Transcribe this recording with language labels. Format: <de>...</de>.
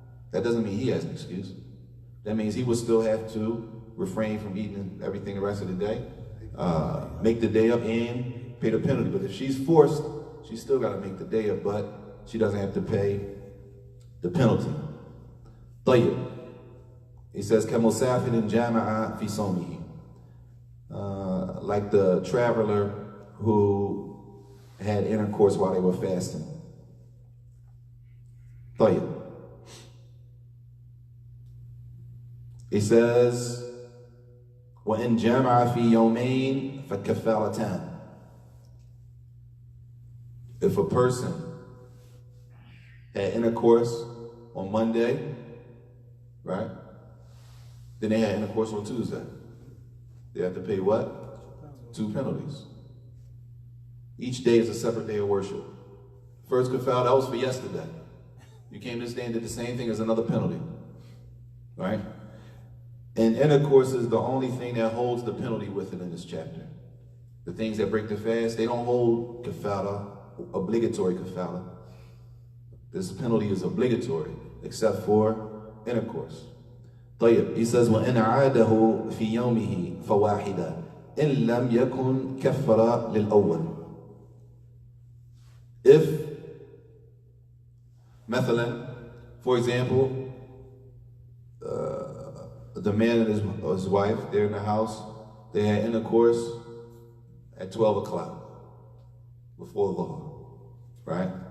<en>That doesn't mean he has an excuse. That means he would still have to refrain from eating everything the rest of the day, make the day up and pay the penalty. But if she's forced, she's still got to make the day up, but she doesn't have to pay the penalty.</en> <ar>طيب.</ar> <en>He says,</en> <ar>كَمُسَافِرٍ جَامَعَ فِي صَوْمِهِ.</ar> <en>Like the traveler who had intercourse while they were fasting.</en> <ar>طيب.</ar> <en>He says,</en> <ar>وَإِنْ جَامَعَ فِي يَوْمَيْنِ فَكَفَّارَتَانِ.</ar> <en>If a person had intercourse on Monday, right? Then they had intercourse on Tuesday. They have to pay what? 2 penalties. Each day is a separate day of worship. First kafal, that was for yesterday. You came this day and did the same thing as another penalty, right? And intercourse is the only thing that holds the penalty with it in this chapter. The things that break the fast, they don't hold kafala, obligatory kafala. This penalty is obligatory, except for intercourse.</en> <ar>طيب,</ar> <en>he says,</en> <ar>وَإِنْ عَادَهُ فِي يَوْمِهِ فَوَاحِدًا إِنْ لَمْ يَكُنْ كَفَّرَ لِلْأَوَّلِ.</ar> <en>If, مثلا, for example, the man and his wife, they're in the house, they had intercourse at 12 o'clock before the right?</en>